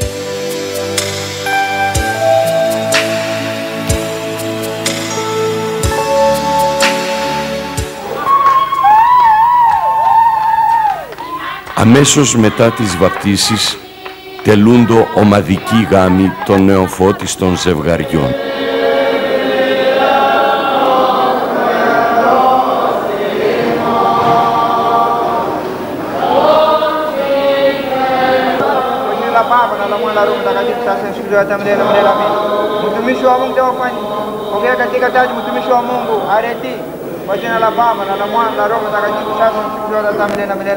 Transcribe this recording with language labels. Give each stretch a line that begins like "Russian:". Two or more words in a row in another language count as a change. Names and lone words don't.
Greek: Αμέσως μετά τις βαπτίσεις τελούντο ομαδική γάμη των νεοφώτιστων ζευγαριών.
Swahili: Mtumishi wa Mungu pokea katika taji mtumishi wa Mungu Areti, kwa jina la Baba na la Mwana na Roho Mtakatifu, sasa na siku zote hata milele na milele.